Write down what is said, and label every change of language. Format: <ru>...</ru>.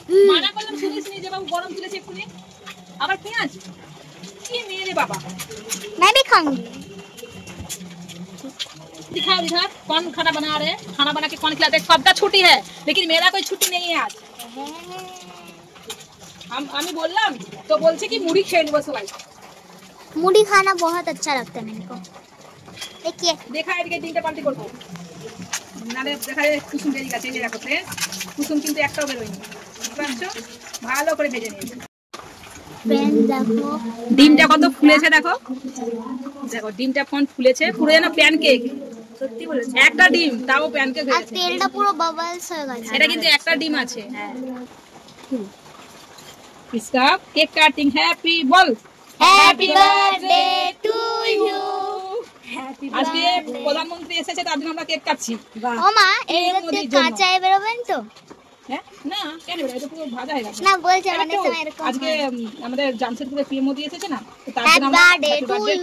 <bn>মানা করলাম শুনিস নি যে বাবু গরম তুলেছে এক্ষুনি, আবার পেঁয়াজ। কি মেয়ে রে বাবা,</bn> <hi>मैं भी खाऊंगी। दिखाओ इधर, कौन खाना बना रहे हैं? खाना बना के कौन खिलाते हैं? सबका छुट्टी है, लेकिन मेरा कोई छुट्टी नहीं है आज।</hi> <bn>আমি বললাম তো বলছে কি মুড়ি খেয়ে নেবো সবাই।</bn> <hi>मुड़ी खाना बहुत अच्छा लगता है मेरे को। देखिए</hi> <bn>দেখা এদিকে তিনটে পাল্টি করবো, নালে দেখা যায় কুসুম বেরিয়ে গেছে। এই যে দেখো ফ্রেন্ডস, কুসুম কিন্তু একটাও বেরোয়নি, বুঝতে পারছো? ভালো করে ভেজে নিয়েছি। দেখো ডিমটা কত ফুলেছে, দেখো দেখো ডিমটা কোন ফুলেছে, পুরো যেন প্যানকেক। সত্যি বলেছে, একটা ডিম তাও প্যানকেক হয়ে আর গেছে। তেলটা পুরো বাবলস হয়ে গেছে। এটা কিন্তু একটা ডিম আছে।</bn> <hi>इसका केक काटिंग, हैप्पी बोल,</hi> <en>Happy birthday to you.</en> <bn>আজকে প্রধানমন্ত্রী এসেছে, তার জন্য আমরা কেক কাটছি। ও মা, এগুলোতে কাঁচা বেরোবেন তো? হ্যাঁ, না কেন, এটা পুরো ভাজা হয়ে গেছে। না বলছে মানে সময় এরকম আজকে আমাদের জামশেদপুরে পিএম মোদি এসেছে না, তো তার</bn> <en>happy</en> <bn>জন্য আমরা</bn> <en>Birthday happy to birthday you.</en>